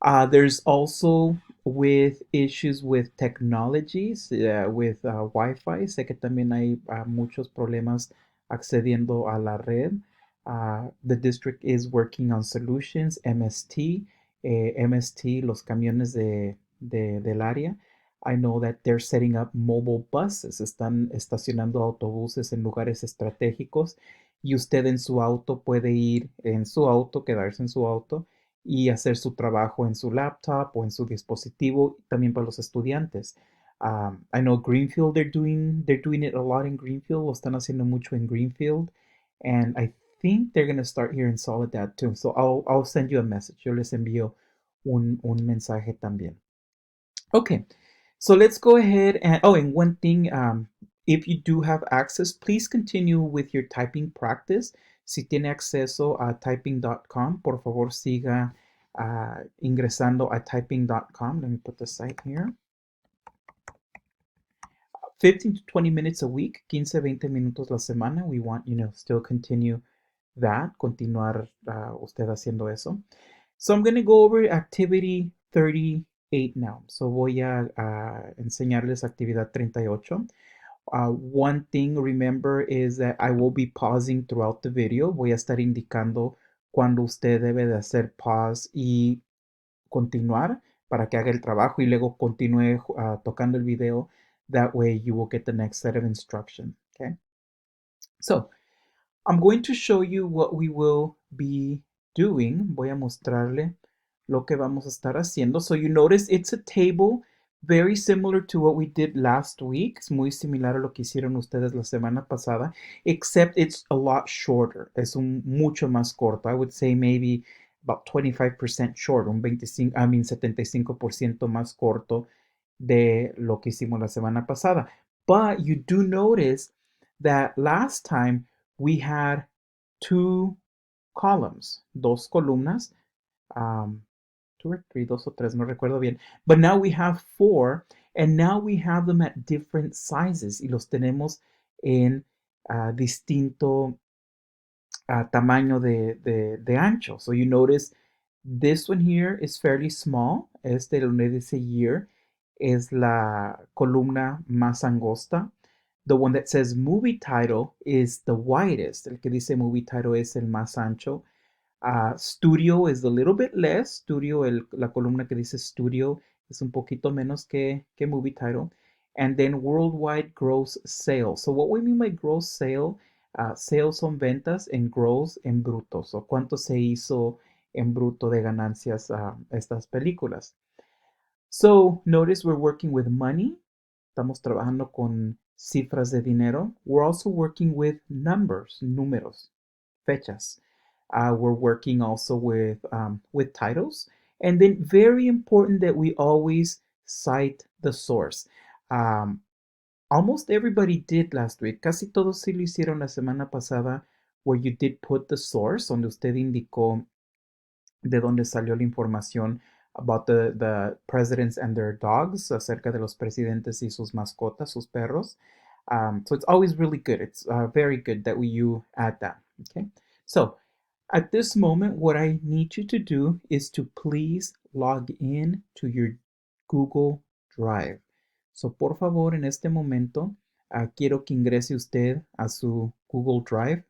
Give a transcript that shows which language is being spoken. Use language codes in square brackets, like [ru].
[en] There's also with issues with technologies, with Wi-Fi. [es] Sé que también hay muchos problemas accediendo a la red. [en] The district is working on solutions, MST, MST, [es] los camiones del área. [en] I know that they're setting up mobile buses, [es] están estacionando autobuses en lugares estratégicos y usted en su auto puede ir en su auto, quedarse en su auto y hacer su trabajo en su laptop o en su dispositivo, también para los estudiantes. [en] I know Greenfield, they're doing it a lot in Greenfield, [es] lo están haciendo mucho en Greenfield, [en] and I think they're going to start here in Soledad too. So I'll send you a message. [es] Yo les envío un mensaje también. [en] Okay, so let's go ahead and one thing, if you do have access, please continue with your typing practice. [es] Si tiene acceso a typing.com, por favor siga ingresando a typing.com. [en] Let me put the site here. 15 to 20 minutes a week, [es] 15-20 minutos la semana. [en] We want, still continue that, [es] continuar usted haciendo eso. [en] So I'm going to go over activity 38 now. [es] So voy a enseñarles actividad 38. [en] One thing, remember, is that I will be pausing throughout the video. [es] Voy a estar indicando cuando usted debe de hacer pause y continuar para que haga el trabajo y luego continúe tocando el video [en] That way you will get the next set of instruction. Okay. So I'm going to show you what we will be doing. [es] Voy a mostrarle lo que vamos a estar haciendo. [en] So you notice it's a table very similar to what we did last week. [es] Es muy similar a lo que hicieron ustedes la semana pasada, [en] except it's a lot shorter. [es] Es mucho más corto. [en] I would say maybe about 25% short, [es] 75% más corto de lo que hicimos la semana pasada. [en] But you do notice that last time we had two columns, [es] dos columnas, [en] two or three, [es] dos o tres, no recuerdo bien. [en] But now we have four, and now we have them at different sizes [es] y los tenemos en distinto tamaño de ancho. [en] So you notice this one here is fairly small. [es] Este, donde dice year, es la columna más angosta. [en] The one that says movie title is the widest. [es] El que dice movie title es el más ancho. [en] Studio is a little bit less. [es] Studio, la columna que dice studio es un poquito menos que movie title. [en] And then worldwide gross sales. So what we mean by gross sale, sales [es] son ventas [en] and gross [es] en bruto. So cuánto se hizo en bruto de ganancias estas películas. [en] So notice we're working with money. [es] Estamos trabajando con cifras de dinero. [en] We're also working with numbers, números, fechas. We're working also with titles. And then very important that we always cite the source. Almost everybody did last week. [es] Casi todos sí lo hicieron la semana pasada, [en] where you did put the source, [es] donde usted indicó de dónde salió la información [en] about the presidents and their dogs, [es] acerca de los presidentes y sus mascotas, sus perros. [en] So it's always really good. It's very good that you add that. Okay. So at this moment, what I need you to do is to please log in to your Google Drive. [es] So por favor, en este momento, quiero que ingrese usted a su Google Drive.